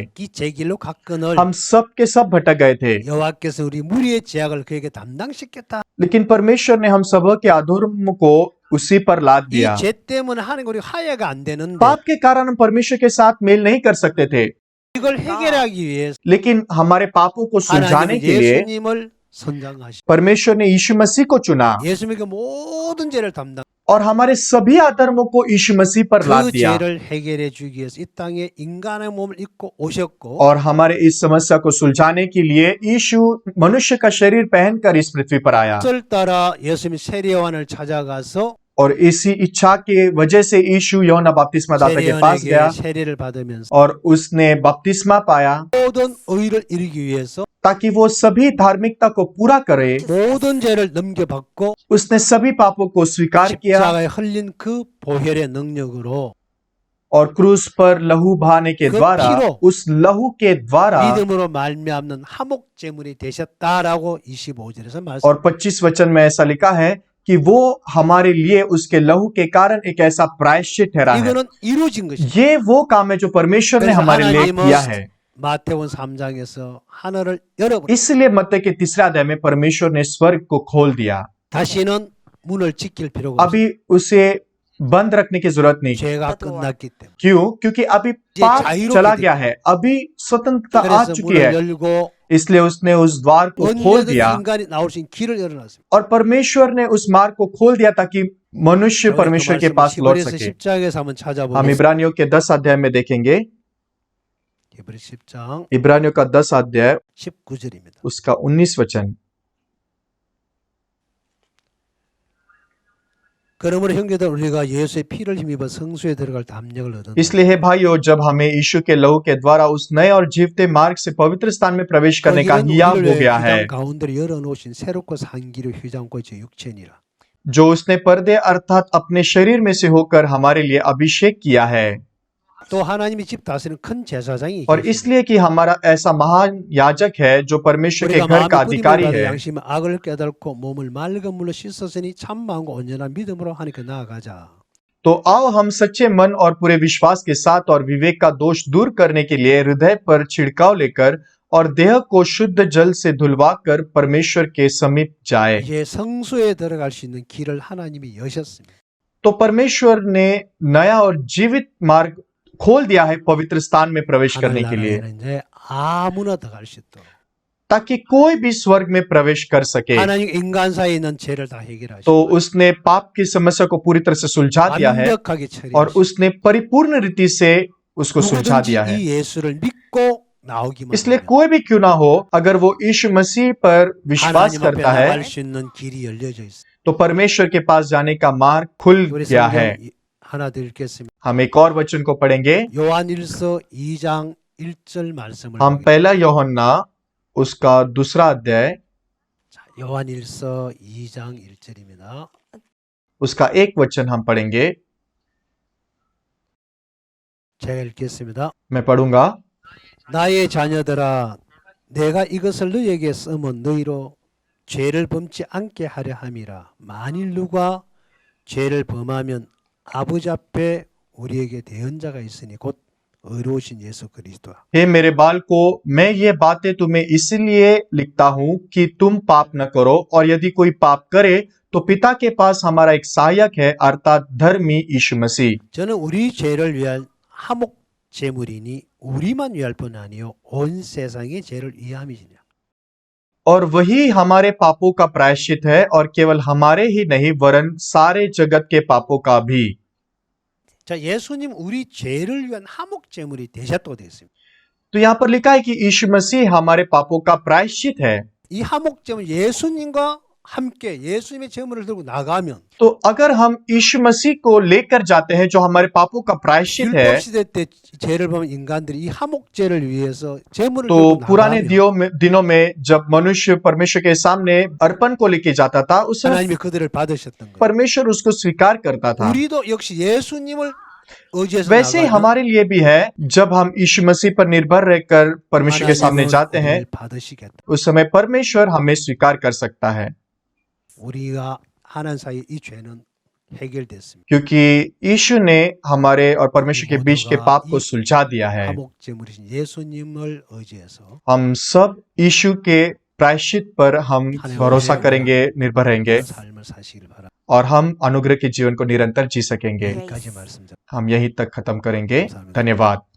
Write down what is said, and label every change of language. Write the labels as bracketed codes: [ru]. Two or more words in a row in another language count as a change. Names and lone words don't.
[ko] 각기 제 길로 갔거늘 [hi] हम सब के सब भटक गए थे, [ko] 여호와께서 우리 무리의 죄악을 그에게 담당시켰다. [hi] लेकिन परमेश्वर ने हम सब के अधर्म को उसी पर लाद [ko] 이 [hi] दिया। [ko] 죄 때문에 하나님 우리 화해가 안 되는데 [hi] पाप के कारण हम परमेश्वर के साथ मेल नहीं कर सकते थे, [ko] 이걸 해결하기 위해서 [hi] लेकिन हमारे पापों को सुलझाने [ko] 하나님은 [hi] के लिए [ko] 예수님을 선정하시. [hi] परमेश्वर ने यीशु मसीह को चुना [ko] 예수님에게 모든 죄를 담당. [hi] और हमारे सभी अधर्मों को यीशु मसीह पर लाद [ko] 그 [hi] दिया [ko] 죄를 해결해 주기 위해서 이 땅에 인간의 몸을 입고 오셨고 [hi] और हमारे इस समस्या को सुलझाने के लिए यीशु मनुष्य का शरीर पहनकर इस पृथ्वी पर आया। [ko] 뜻을 따라 예수님이 세례요한을 찾아가서 [hi] और इसी इच्छा के वजह से यीशु यूहन्ना बपतिस्मा दाता के पास [ko] 세례요한에게 [hi] गया [ko] 세례를 받으면서 [hi] और उसने बपतिस्मा पाया [ko] 모든 의를 이루기 위해서 [hi] ताकि वो सभी धार्मिकता को पूरा करे। [ko] 모든 죄를 넘겨받고 [hi] उसने सभी पापों को स्वीकार किया [ko] 십자가에 흘린 그 보혈의 능력으로 [hi] और क्रूस पर लहू बहाने के [ko] 그 [hi] द्वारा, [ko] 피로 [hi] उस लहू के द्वारा [ko] 믿음으로 말미암는 화목 제물이 되셨다라고 25절에서 말씀. [hi] और 25 वचन में ऐसा लिखा है कि वो हमारे लिए उसके लहू के कारण एक ऐसा प्रायश्चित ठहरा है। [ko] 이거는 이루어진 것이. [hi] ये वो काम है जो परमेश्वर ने [ko] 그래서 [hi] हमारे लिए [ko] 하나님은 [hi] किया है। [ko] 마태복음 3장에서 하늘을 열어버려 [hi] इसलिए मत्ती के तीसरे अध्याय में परमेश्वर ने स्वर्ग को खोल दिया। [ko] 다시는 문을 지킬 필요가 없어. [hi] अभी उसे बंद रखने की जरूरत नहीं। [ko] 죄가 끝났기 때문에. [hi] क्यों? क्योंकि अभी पाप जाहिरों चला की गया है, अभी स्वतंत्रता आ [ko] 그래서 [hi] चुकी [ko] 문을 [hi] है, [ko] 열고 [hi] इसलिए उसने उस द्वार को खोल [ko] 언제든 [hi] दिया [ko] 인간이 나올 수 있는 길을 열어놨습니다. [hi] और परमेश्वर ने उस मार्ग को खोल दिया ताकि मनुष्य परमेश्वर के पास लौट [ko] 히브리서 [hi] सके। [ko] 10장에서 한번 [hi] हम [ko] 찾아보겠습니다. [hi] इब्रानियों के 10 अध्याय में देखेंगे। [ko] 히브리 10장 [hi] इब्रानियों का 10 अध्याय [ko] 19절입니다. [hi] उसका 19 वचन। [ko] 그러므로 형제들 우리가 예수의 피를 힘입어 성수에 들어갈 담력을 얻었다. [hi] इसलिए हे भाइयों, जब हमें यीशु के लहू के द्वारा उस नए और जीवते मार्ग से पवित्र स्थान में प्रवेश करने का हियाव हो गया है, [ko] 가운데로 열어놓으신 새롭고 산기로 휘장고 제 육체니라. [hi] जो उसने पर्दे अर्थात अपने शरीर में से होकर हमारे लिए अभिषेक किया है। [ko] 또 하나님이 집 다스리는 큰 제사장이 [hi] और इसलिए कि हमारा ऐसा महान याजक है जो परमेश्वर के [ko] 우리가 [hi] घर का [ko] 마음의 [hi] अधिकारी [ko] 뿌림을 받아 [hi] है, [ko] 양심의 악을 깨닫고 몸을 맑은 물로 씻었으니 참 마음과 온전한 믿음으로 하나님께 나아가자. [hi] तो आओ हम सच्चे मन और पूरे विश्वास के साथ और विवेक का दोष दूर करने के लिए हृदय पर छिड़काव लेकर और देह को शुद्ध जल से धुलवा कर परमेश्वर के समीप जाए। [ko] 이제 성소에 들어갈 수 있는 길을 하나님이 여셨습니다. [hi] तो परमेश्वर ने नया और जीवित मार्ग खोल दिया है पवित्र स्थान में प्रवेश करने के लिए, [ko] 하나님은 이제 아무나 들어갈 수 있도록. [hi] ताकि कोई भी स्वर्ग में प्रवेश कर सके। [ko] 하나님 인간 사이에 있는 죄를 다 해결하시고 [hi] तो उसने पाप की समस्या को पूरी तरह से सुलझा दिया है [ko] 완벽하게 [hi] और [ko] 처리하시고 [hi] उसने परिपूर्ण रीति से उसको सुलझा दिया [ko] 누구든지 [hi] है। [ko] 이 예수를 믿고 나오기만 [hi] इसलिए [ko] 하면 [hi] कोई भी क्यों ना हो, अगर वो यीशु मसीह पर विश्वास [ko] 하나님 앞에 [hi] करता है [ko] 나갈 수 있는 길이 열려져 있어요. [hi] तो परमेश्वर के पास जाने का मार्ग खुल [ko] 우리 [hi] गया है। [ko] 성경 하나 더 읽겠습니다. [hi] हम एक और वचन को पढ़ेंगे। [ko] 요한일서 2장 1절 말씀을 [hi] हम [ko] 보겠습니다. [hi] पहला यूहन्ना उसका दूसरा अध्याय [ko] 자, 요한일서 2장 1절입니다. [hi] उसका एक वचन हम पढ़ेंगे। [ko] 제가 읽겠습니다. [hi] मैं पढ़ूंगा। [ko] 나의 자녀들아, 내가 이것을 너희에게 쓰면 너희로 죄를 범치 않게 하려 함이라. 만일 누가 죄를 범하면 아버지 앞에 우리에게 대언자가 있으니 곧 의로우신 예수 그리스도라. [hi] हे मेरे बालकों, मैं ये बातें तुम्हें इसलिए लिखता हूँ कि तुम पाप न करो, और यदि कोई पाप करे तो पिता के पास हमारा एक सहायक है, अर्थात धर्मी यीशु मसीह। [ko] 저는 우리 죄를 위한 화목 제물이니 우리만 위할 뿐 아니요 온 세상의 죄를 위함이니라. [hi] और वही हमारे पापों का प्रायश्चित है, और केवल हमारे ही नहीं वरन सारे जगत के पापों का भी। [ko] 자, 예수님 우리 죄를 위한 화목 제물이 되셨다고 되어 있습니다. [hi] तो यहाँ पर लिखा है कि यीशु मसीह हमारे पापों का प्रायश्चित है। [ko] 이 화목 제물 예수님과 함께 예수님의 제물을 들고 나가면 [hi] तो अगर हम यीशु मसीह को लेकर जाते हैं जो हमारे पापों का प्रायश्चित है, [ko] 율법 시대 때 죄를 범한 인간들이 이 화목제를 위해서 제물을 [hi] तो [ko] 들고 [hi] पुराने [ko] 나가면 [hi] दिनों में जब मनुष्य परमेश्वर के सामने अर्पण को लेके जाता था, उस समय [ko] 하나님이 그들을 받으셨던 거예요. [hi] परमेश्वर उसको स्वीकार करता था। [ko] 우리도 역시 예수님을 의지해서 [hi] वैसे ही [ko] 나가면 [hi] हमारे लिए भी है, जब हम यीशु मसीह पर निर्भर रहकर परमेश्वर के सामने [ko] 하나님은 [hi] जाते हैं, [ko] 우리를 받으시겠다. [hi] उस समय परमेश्वर हमें स्वीकार कर सकता है, [ko] 우리가 하나님 사이 이 죄는 해결됐습니다. [hi] क्योंकि यीशु ने हमारे और परमेश्वर के बीच के पाप को सुलझा दिया है। [ko] 화목제물이신 예수님을 의지해서 [hi] हम सब यीशु के प्रायश्चित पर हम भरोसा करेंगे, निर्भर रहेंगे, [ko] 삶을 사시길 바랍니다. [hi] और हम अनुग्रह के जीवन को निरंतर जी सकेंगे। [ko] 여기까지 말씀드립니다. [hi] हम यहीं तक खत्म करेंगे। धन्यवाद।